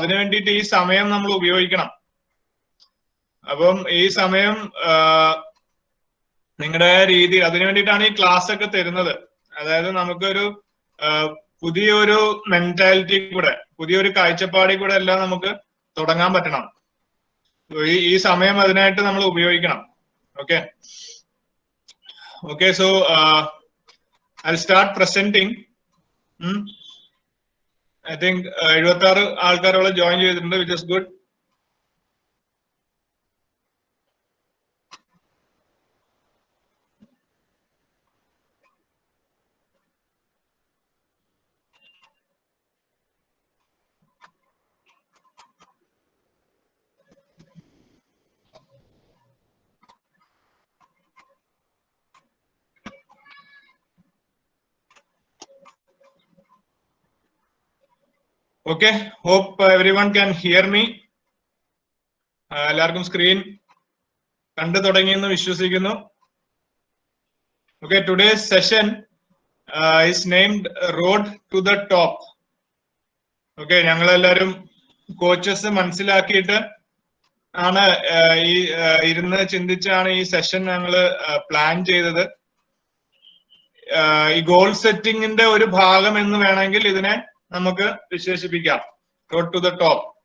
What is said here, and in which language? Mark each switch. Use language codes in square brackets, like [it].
[ml] അതിനു വേണ്ടിയിട്ട് ഈ സമയം നമ്മൾ ഉപയോഗിക്കണം. അപ്പം ഈ സമയം നിങ്ങളുടെ രീതി, അതിനു വേണ്ടിയിട്ടാണ് ഈ ക്ലാസ് ഒക്കെ തരുന്നത്. അതായത് നമുക്കൊരു പുതിയൊരു മെന്റാലിറ്റി കൂടെ, പുതിയൊരു കാഴ്ചപ്പാടിൽ കൂടെ എല്ലാം നമുക്ക് തുടങ്ങാൻ പറ്റണം. ഈ സമയം അതിനായിട്ട് നമ്മൾ ഉപയോഗിക്കണം. [en] Okay, so I'll start presenting. I think [ml] 76 ആൾക്കാരോളം join ചെയ്തിട്ടുണ്ട്, [en] which is good. Okay, hope everyone can hear me. [ml] എല്ലാവർക്കും സ്ക്രീൻ കണ്ടു തുടങ്ങിയെന്ന് വിശ്വസിക്കുന്നു. [en] Okay, today's session is named Road to the Top. [ml] Okay, ഞങ്ങളെല്ലാവരും കോച്ചസ് മനസ്സിലാക്കിയിട്ട് ആണ് ഈ ഇരുന്ന് ചിന്തിച്ചാണ് ഈ സെഷൻ ഞങ്ങൾ പ്ലാൻ ചെയ്തത്. ഈ ഗോൾ സെറ്റിംഗിന്റെ ഒരു ഭാഗം എന്ന് വേണമെങ്കിൽ ഇതിനെ നമുക്ക് വിശേഷിപ്പിക്കാം, റോഡ് ടു ദ ടോപ്പ്.